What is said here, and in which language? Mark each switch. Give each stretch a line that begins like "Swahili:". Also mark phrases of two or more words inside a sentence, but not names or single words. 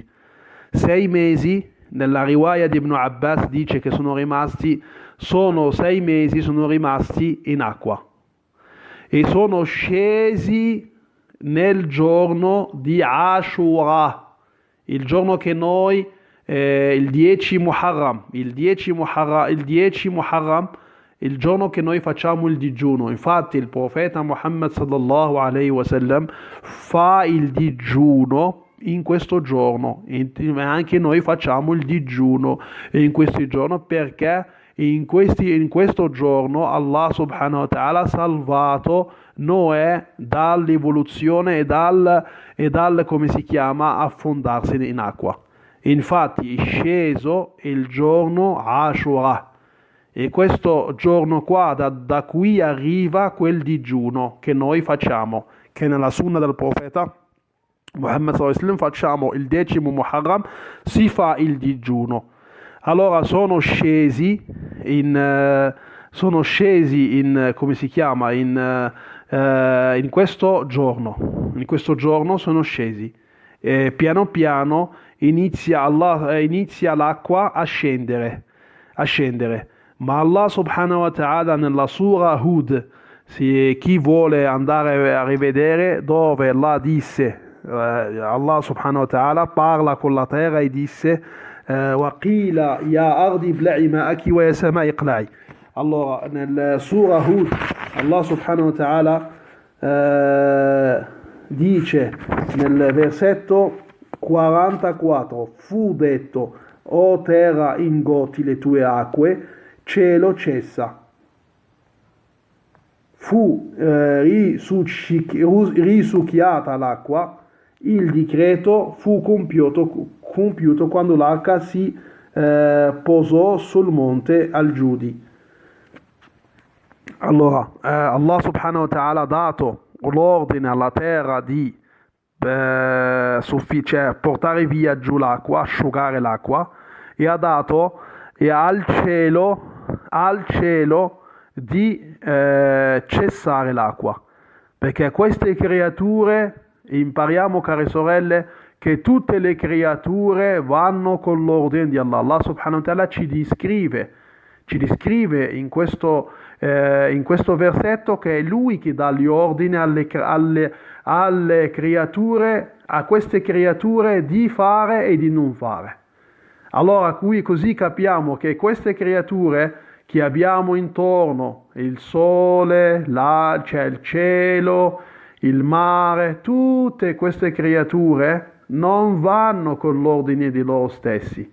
Italian: 6 mesi, nella riwaya di Ibn Abbas dice che sono 6 mesi, sono rimasti in acqua e sono scesi nel giorno di Ashura, il giorno che noi, il 10 Muharram, il giorno che noi facciamo il digiuno. Infatti il profeta Muhammad
Arabic: صلى الله عليه وسلم
Italian: fa il digiuno in questo giorno, anche noi facciamo il digiuno in questo giorno perché in questo giorno Allah
Arabic: سبحانه وتعالى
Italian: ha salvato Noè dall'evoluzione e dal come si chiama, affondarsi in acqua. Infatti è sceso il giorno Ashura e questo giorno qua, da qui arriva quel digiuno che noi facciamo, che nella sunna del profeta Muhammad
Arabic: صلى الله عليه وسلم
Italian: facciamo il 10° Muharram, si fa il digiuno. Allora sono scesi come si chiama, in questo giorno. In questo giorno sono scesi. Piano piano inizia l'acqua a scendere. Ma Allah
Arabic: سبحانه وتعالى
Italian: nella sura Hud, chi vuole andare a rivedere dove Allah disse, Allah
Arabic: سبحانه وتعالى
Italian: parla con la terra e disse
Arabic: وَقِيلَ يَا أَرْضِ ابْلَعِي مَاءَكِ وَيَا سَمَاءِ اقْلَعِي.
Italian: Allora nel sura Hud Allah
Arabic: سبحانه وتعالى
Italian: dice nel versetto 44: fu detto, o terra ingotti le tue acque, cielo cessa. Fu risucchiata l'acqua, il decreto fu compiuto quando l'arca si posò sul monte Al-Giudi. Allora, Allah
Arabic: سبحانه وتعالى
Italian: ha dato l'ordine alla terra di portare via giù l'acqua, asciugare l'acqua, e ha dato al cielo di cessare l'acqua, perché queste creature, impariamo, care sorelle, che tutte le creature vanno con l'ordine di Allah. Allah
Arabic: سبحانه وتعالى
Italian: ci descrive in questo versetto che è Lui che dà gli ordini alle creature, a queste creature, di fare e di non fare. Allora così capiamo che queste creature che abbiamo intorno, il sole, il cielo, il mare, tutte queste creature non vanno con l'ordine di loro stessi.